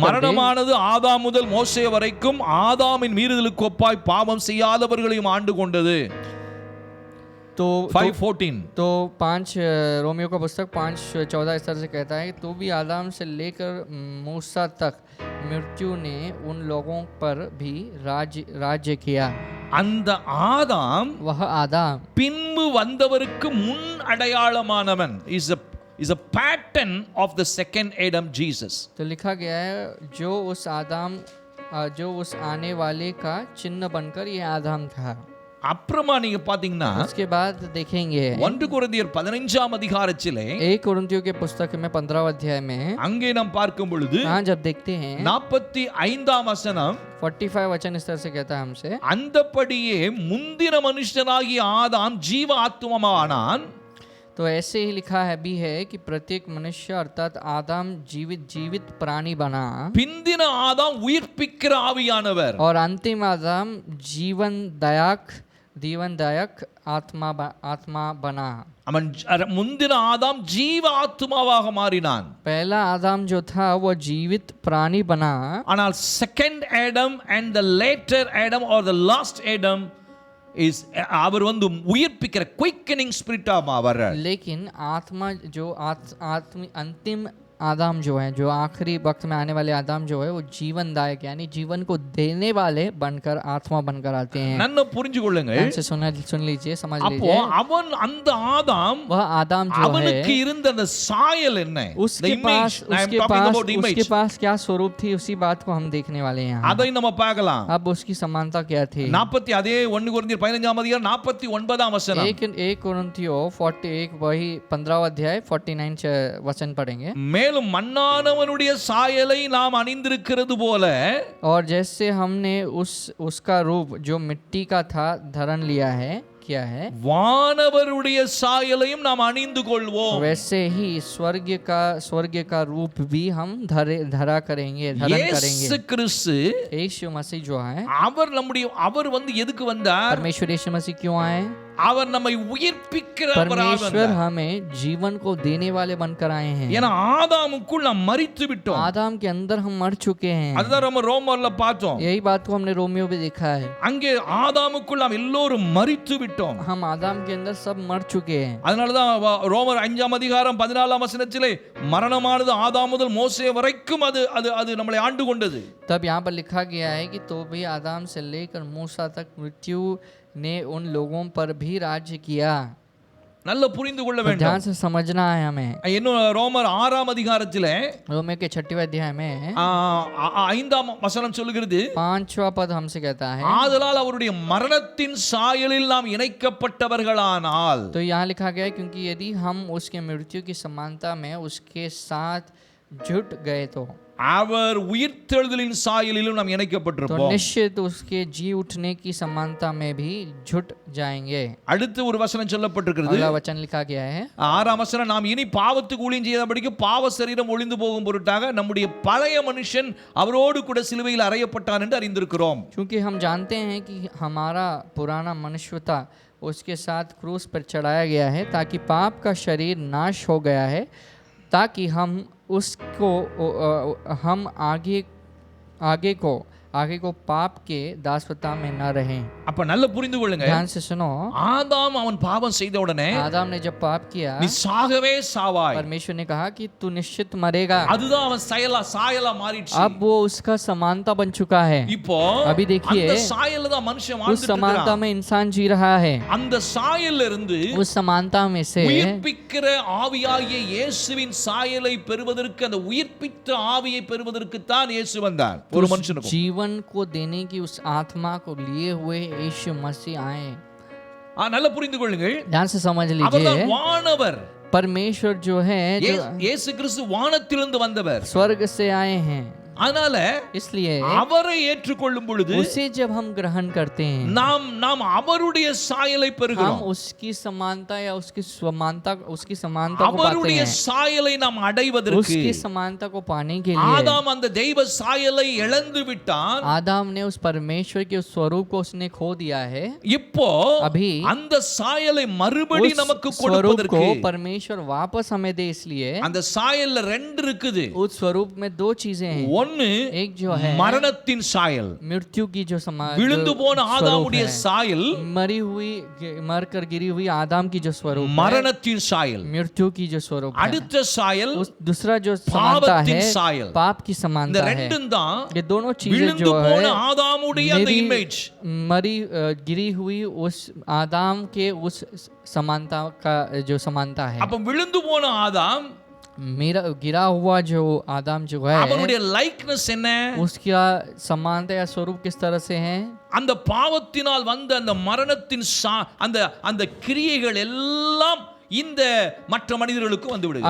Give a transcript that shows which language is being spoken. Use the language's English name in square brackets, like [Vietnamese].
[Tamil] மரணமானது ஆதாம் முதல் மோசே வரைக்கும் ஆதாமின் மீறுதலுக்கு ஒப்பாய் பாவம் செய்யாதவர்களையும் ஆண்டு கொண்டது. [Hindi] तो 5:14 तो 5 रोमियो का पुस्तक 5:14 इस तरह से कहता है, तो भी आदम से लेकर मूसा तक मृत्यु ने उन लोगों पर भी राज्य किया। [Tamil] அந்த ஆதாம் [Hindi] वह आदम [Tamil] பின்பு வந்தவருக்கு முன் அடையாளமானவன், [English] is a pattern of the second Adam, Jesus. [Hindi] तो लिखा गया है जो उस आने वाले का चिन्ह बनकर ये आदम था। [Tamil] அப்புறமா நீங்க பாத்தீங்கன்னா [Hindi] उसके बाद देखेंगे [Tamil] 1 கொரிந்தியர் 15ஆம் அதிகாரத்திலே [Hindi] 1 कोरिन्थियों के पुस्तक में 15वां अध्याय में [Tamil] அங்கே நாம் பார்க்கும் பொழுது [Hindi] हाँ जब देखते हैं [Tamil] 45ஆம் வசனம் [Hindi] 45 वचन इस तरह से कहता है हमसे, [Tamil] அந்தபடியே முந்தின மனுஷனாகிய ஆதாம் ஜீவ ஆத்துமமானான். [Hindi] तो ऐसे ही लिखा है भी है कि प्रत्येक मनुष्य अर्थात आदम जीवित प्राणी बना, [Tamil] பிந்தின ஆதாம் உயிர்ப்பிக்கிற ஆவியானவர், [Hindi] और अंतिम आदम जीवनदायक आत्मा बना। [Tamil] அவன் முந்தின ஆதாம் ஜீவ ஆத்துமாவாக மாறினான். [Hindi] पहला आदम जो था वो जीवित प्राणी बना, [Tamil] ஆனால் [English] second Adam and the later Adam or the last Adam is [Tamil] அவர் வந்து உயிர்ப்பிக்கிற [English] quickening ஸ்பிரிட்டா [Tamil] வர்றார். [Hindi] लेकिन आत्मा जो अंतिम आदम जो है, जो आखिरी वक्त में आने वाले आदम जो है, वो जीवनदायक यानी जीवन को देने वाले बनकर, आत्मा बनकर आते हैं। [Tamil] நன்ன புரிஞ்சுக்கொள்ளுங்க. [Hindi] सुन लीजिए, समझ [Tamil] அப்போ [Hindi] लीजिए। [Tamil] அவன் அந்த ஆதாம், [Hindi] वह आदम जो है, [Tamil] அவனுக்கு இருந்த அந்த சாயல் என்ன? [Hindi] उसके पास क्या स्वरूप थी, उसी बात को हम देखने वाले हैं। [Tamil] அதை நம்ம பார்க்கலாம். [Hindi] अब उसकी समानता क्या थी? [Tamil] 40 அதே 1 கொரிந்தியர் 15ஆம் அதிகாரம் 49ஆம் வசனம். [Hindi] 1 कोरिन्थियों 41 वही 15वां अध्याय 49 वचन पढ़ेंगे। [Tamil] மேலும் மண்ணானவனுடைய சாயலை நாம் அணிந்திருக்கிறது போல, [Hindi] और जैसे हमने उसका रूप जो मिट्टी का था धरण लिया है, किया है, [Tamil] வானவருடைய சாயலையும் நாம் அணிந்து கொள்வோம். [Hindi] वैसे ही स्वर्ग का रूप भी हम धरा करेंगे, धारण करेंगे। [Tamil] இயேசு கிறிஸ்து [Hindi] यीशु मसीह जो है, [Tamil] அவர் வந்து எதுக்கு வந்தார்? [Hindi] परमेश्वर यीशु मसीह क्यों आए? [Tamil] அவர் நம்மை உயிர்ப்பிக்கிறவராக [Hindi] परमेश्वर [Tamil] வந்தார். [Hindi] हमें जीवन को देने वाले बनकर आए हैं। [Tamil] ஏன்னா ஆதாமுக்குள் நாம் மரித்து விட்டோம். [Hindi] आदम के अंदर हम मर चुके हैं। [Tamil] அதுதான் நம்ம ரோமர்ல பார்த்தோம். [Hindi] यही बात को हमने रोमियो में देखा है। [Tamil] அங்கே ஆதாமுக்குள் நாம் எல்லோரும் மரித்து விட்டோம். [Hindi] हम आदम के अंदर सब मर चुके हैं। [Tamil] அதனாலதான் ரோமர் 5ஆம் அதிகாரம் 14ஆம் வசனத்திலே மரணமானது ஆதாம் முதல் மோசே வரைக்கும் அது நம்மளை ஆண்டு கொண்டது. [Hindi] तब यहाँ पर लिखा गया है कि तो भी आदम से लेकर मूसा तक मृत्यु ने उन लोगों पर भी राज्य किया। [Tamil] நல்ல புரிந்து கொள்ள வேண்டும். [Hindi] ध्यान से समझना है हमें। [Tamil] இன்னும் ரோமர் 6ஆம் அதிகாரத்திலே [Hindi] रोमियो के 6वें अध्याय में [Tamil] 5ஆம் வசனம் சொல்லுகிறது, [Hindi] 5वां पद हमसे कहता है, [Tamil] ஆதலால் அவருடைய மரணத்தின் சாயலில் நாம் இணைக்கப்பட்டவர்களானால், [Hindi] तो यहाँ लिखा गया है क्योंकि यदि हम उसके मृत्यु की समानता में उसके साथ जुट गए तो [Tamil] அவர் உயிர்த்தெழுதலின் சாயலிலும் நாம் [Hindi] तो [Tamil] இணைக்கப்பட்டிருப்போம். [Hindi] निश्चित उसके जी उठने की समानता में भी जुट जाएंगे। [Tamil] அடுத்து ஒரு வசனம் சொல்லப்பட்டிருக்கிறது, [Hindi] अगला वचन लिखा गया है, [Tamil] 6ஆம் வசனம், நாம் இனி பாவத்துக்கு ஊழியம் செய்யாதபடிக்கு பாவ சரீரம் ஒளிந்து போகும் பொருட்டாக நம்முடைய பழைய மனுஷன் அவரோடு கூட சிலுவையில் அறையப்பட்டான் என்று அறிந்திருக்கிறோம். [Hindi] क्योंकि हम जानते हैं कि हमारा पुराना मनुष्यता उसके साथ क्रूस पर चढ़ाया गया है, ताकि पाप का शरीर नाश हो गया है, ताकि हम उसको हम आगे को पाप के दासवता में न रहें। [Tamil] அப்ப நல்ல புரிந்து கொள்ளுங்க. [Hindi] ध्यान से सुनो, [Tamil] ஆதாம் அவன் பாவம் செய்த உடனே [Hindi] आदम ने जब पाप किया, [Tamil] நீ சாகவே சாவாய். [Hindi] परमेश्वर ने कहा कि तू निश्चित मरेगा। [Tamil] அதுதான் அவன் சாயலா மாறிடுச்சு. [Hindi] अब वो उसका समानता बन चुका है। [Tamil] இப்போ [Hindi] अभी देखिए, [Tamil] அந்த சாயல்ல தான் மனுஷன் [Hindi] उस [Tamil] வாழ்ந்துட்டு [Hindi] समानता [Tamil] இருக்கான். [Hindi] में इंसान जी रहा है। [Tamil] அந்த சாயல்ல இருந்து [Hindi] उस समानता में से [Tamil] உயிர்ப்பிக்கிற ஆவியாகிய இயேசுவின் சாயலை பெறுவதற்கு, அந்த உயிர்ப்பித்த ஆவியை பெறுவதற்கு தான் இயேசு வந்தார் ஒரு மனுஷனுக்கு. [Hindi] जीवन को देने की उस आत्मा को लिए हुए यीशु मसीह आए। [Tamil] நல்ல புரிந்து கொள்ளுங்கள். [Hindi] ध्यान से समझ [Tamil] அவர்தான் [Hindi] लीजिए, [Tamil] வானவர். [Hindi] परमेश्वर जो है, जो [Tamil] இயேசு கிறிஸ்து வானத்திலிருந்து வந்தவர். [Hindi] स्वर्ग से आए हैं, [Tamil] அதனால [Hindi] इसलिए [Tamil] அவரை ஏற்றுக்கொள்ளும் பொழுது [Hindi] उसे जब हम ग्रहण करते हैं, [Tamil] நாம் அவருடைய சாயலை [Hindi] हम [Tamil] பெறுகிறோம். [Hindi] उसकी समानता या उसकी समानता को पाते [Tamil] அவருடைய [Hindi] हैं। [Tamil] சாயலை நாம் அடைவதற்கு [Hindi] उसकी समानता को पाने के लिए [Tamil] ஆதாம் அந்த தெய்வ சாயலை இழந்து விட்டான். [Hindi] आदम ने उस परमेश्वर के उस स्वरूप को उसने खो दिया है। [Tamil] இப்போ [Hindi] अभी [Tamil] அந்த சாயலை மறுபடி [Hindi] उस [Tamil] நமக்கு [Hindi] स्वरूप [Tamil] கொடுப்பதற்கு [Hindi] को परमेश्वर वापस हमें दे, इसलिए [Tamil] அந்த சாயல்ல ரெண்டு இருக்குது. [Hindi] उस स्वरूप में दो चीजें हैं। [Tamil] ஒன்னு [Hindi] एक जो है [Tamil] மரணத்தின் சாயல், [Hindi] मृत्यु की जो [Tamil] விழுந்து போன ஆதாமுடைய சாயல், [Hindi] मरकर गिरी हुई आदम की जो स्वरूप है, [Tamil] மரணத்தின் சாயல். [Hindi] मृत्यु की जो स्वरूप है। [Tamil] அடுத்த சாயல் [Hindi] दूसरा जो समानता [Tamil] பாவத்தின் [Hindi] है, [Tamil] சாயல். [Hindi] पाप की [Tamil] இந்த [Hindi] समानता है। [Tamil] ரெண்டும் தான் [Hindi] ये दोनों चीजें [Tamil] விழுந்து [Hindi] जो [Tamil] போன [Hindi] है, [Tamil] ஆதாமுடைய அந்த இமேஜ், [Hindi] गिरी हुई उस आदम के उस समानता का जो समानता है। [Tamil] அப்ப விழுந்து போன ஆதாம், [Hindi] मेरा गिरा हुआ जो आदम जो है, [Tamil] அவனுடைய லைக்னஸ் என்ன? [Hindi] उसका समानता या स्वरूप किस तरह से है? [Tamil] அந்த பாவத்தினால் வந்த அந்த மரணத்தின் அந்த அந்த கிரியைகள் எல்லாம் இந்த மற்ற மனிதர்களுக்கு வந்து விடுகிறது.